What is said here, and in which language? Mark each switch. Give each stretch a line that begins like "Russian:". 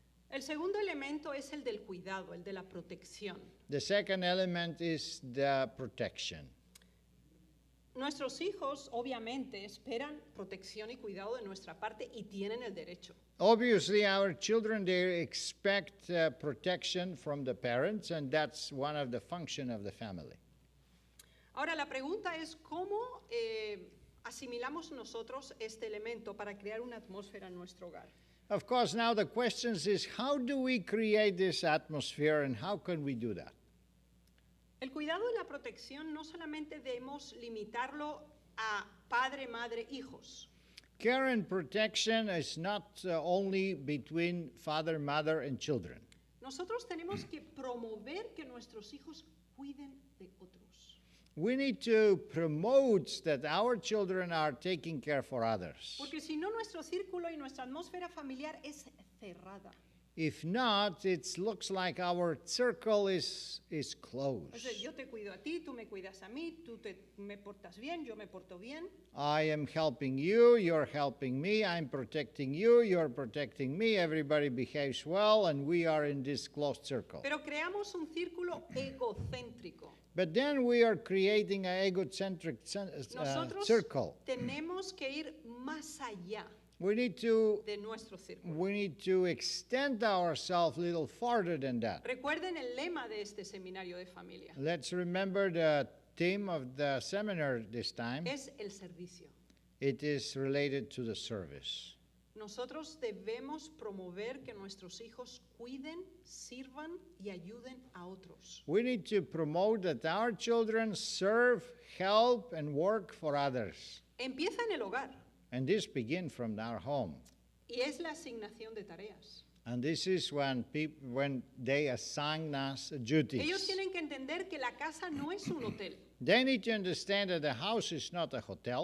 Spanish: El segundo elemento es el del cuidado, el de la protección.
English: The second element is the protection.
Spanish: Nuestros hijos obviamente esperan protección y cuidado de nuestra parte y tienen el derecho.
English: Obviously, our children, they expect protection from the parents, and that's one of the function of the family.
Spanish: Ahora, la pregunta es cómo asimilamos nosotros este elemento para crear una atmósfera en nuestro hogar.
English: Of course, now the question is, how do we create this atmosphere, and how can we do that?
Spanish: El cuidado y la protección no solamente debemos limitarlo a padre, madre, hijos.
English: care and protection is not only between father, mother, and children.
Spanish: Nosotros tenemos que promover que nuestros hijos cuiden de otros.
English: We need to promote that our children are taking care for others.
Spanish: Porque si no, nuestro círculo y nuestra atmósfera familiar es cerrada.
English: If not, it looks like our circle is closed.
Spanish: O sea, yo te cuido a ti, tú me cuidas a mí, me portas bien, yo me porto bien.
English: I am helping you, you're helping me, I'm protecting you, you're protecting me, everybody behaves well, and we are in this closed circle.
Spanish: Pero creamos un círculo egocéntrico.
English: But then we are creating an egocentric
Spanish: Nosotros
English: circle.
Spanish: tenemos que ir más allá
English: We need to
Spanish: de nuestro círculo.
English: extend ourselves a little farther than that.
Spanish: Recuerden el lema de este seminario de familia.
English: Let's remember the theme of the seminar this time.
Spanish: Es el servicio.
English: It is related to the service.
Spanish: Nosotros debemos promover que nuestros hijos cuiden, sirvan y ayuden a otros.
English: We need to promote that our children serve, help, and work for others.
Spanish: Empieza en el hogar
English: And this begins from our home.
Spanish: y es la asignación de tareas.
English: And this is when they assign us
Spanish: Ellos
English: duties.
Spanish: tienen que entender que la casa no es un hotel,
English: They need to understand that the house is not a hotel.